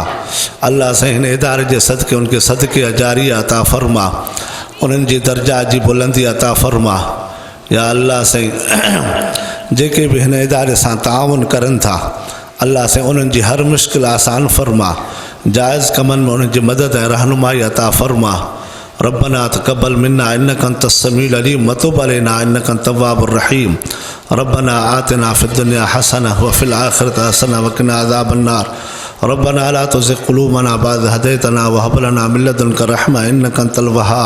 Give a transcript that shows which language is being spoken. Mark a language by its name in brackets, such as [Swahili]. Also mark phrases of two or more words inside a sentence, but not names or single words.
[Sindhi] अल्लाह साईं हिन इदारे जे सदक़े उनखे सदक़े जारिया अता फ़रमा, उन्हनि जी दर्जा जी बुलंदी अता फ़रमा। या अल्लाह साईं जेके बि हिन इदारे सां ताउन करनि था, अल्लाह साईं उन्हनि जी हर मुश्किल आसान फ़रमा, जाइज़ कमनि में उन्हनि जी मदद ऐं रहनुमाई अता फ़रमा। [Arabic] ربنا تقبل منا إنك أنت السميع العليم وتب علينا إنك أنت التواب الرحيم. ربنا آتنا في الدنيا حسنة وفي الآخرة حسنة وقنا عذاب النار. ربنا لا تزغ قلوبنا بعد إذ هديتنا وهب لنا من لدنك رحمة إنك أنت الوهاب.